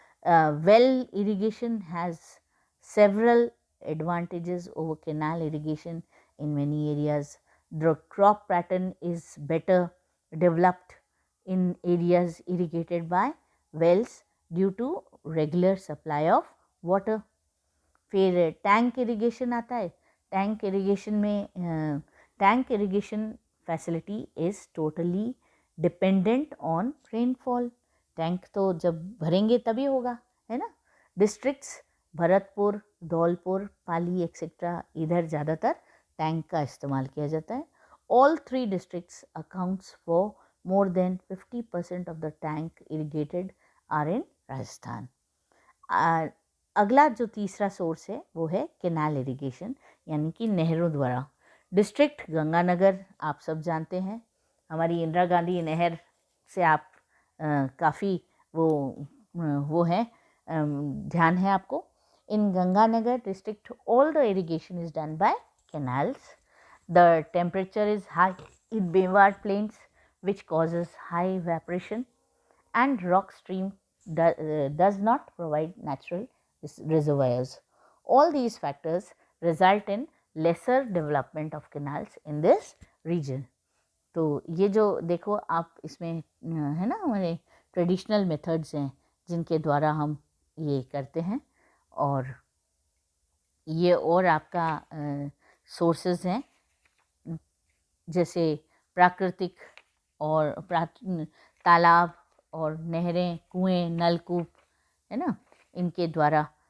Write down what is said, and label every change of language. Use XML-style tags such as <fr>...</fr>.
<en>Well irrigation has several advantages over canal irrigation in many areas. The crop pattern is better developed in areas irrigated by wells due to regular supply of water.</en> <hi>फिर tank irrigation आता है।</hi> <en>Tank irrigation में tank irrigation facility is totally dependent on rainfall.</en> <hi>Tank तो जब भरेंगे तभी होगा, है ना। डिस्ट्रिक्ट्स भरतपुर, धौलपुर, पाली एक्सेट्रा, इधर ज़्यादातर टैंक का इस्तेमाल किया जाता है।</hi> <en>All 3 districts accounts for more than 50% of the tank irrigated are in Rajasthan.</en> <hi>अगला जो तीसरा सोर्स है वो है कैनाल इरिगेशन, यानी कि नहरों द्वारा। डिस्ट्रिक्ट गंगानगर आप सब जानते हैं, हमारी इंदिरा गांधी नहर से आप काफ़ी वो है ध्यान है आपको।</hi> <en>In Ganganagar district all the irrigation is done by canals. The temperature is high in बेवाड़ planes which causes high evaporation and rock stream does not provide natural reservoirs. All these factors result in lesser development of canals in this region.</en> <hi>तो ये जो देखो आप इसमें है ना, हमारे traditional methods हैं जिनके द्वारा हम ये करते हैं, और ये और आपका सोर्सेज हैं जैसे प्राकृतिक और तालाब और नहरें, कुएं, नलकूप, है ना, इनके द्वारा।</hi>